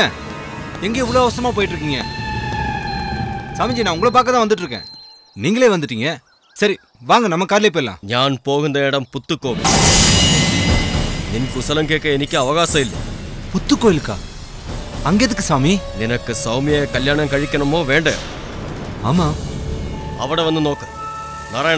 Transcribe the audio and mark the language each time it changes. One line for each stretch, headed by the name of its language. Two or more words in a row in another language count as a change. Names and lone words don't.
Tamil: எங்க இவ்வளவு அவசரமா போயிட்டு இருக்கீங்க? சாமிஜி, நான் உங்களை பார்க்க தான் வந்துட்டு இருக்கேன். நீங்களே வந்துட்டீங்க. சரி வாங்க, நம்ம கார்லயே போயிடலாம்.
Malayalam: ഞാൻ പോകുന്ന ഇടം പുത്തുക്കോവിൽ. നിൻ കുശലം കേൾക്ക എനിക്ക് അവകാശമില്ല.
Tamil: புத்துக்கோயிலுக்கா? அங்க எதுக்கு சாமி?
Malayalam: നിനക്ക് സൗമ്യയെ കല്യാണം കഴിക്കണമോ വേണ്ടേ?
Tamil: ஆமா.
Malayalam: അവിടെ വന്ന് നോക്ക്. നാരായണ.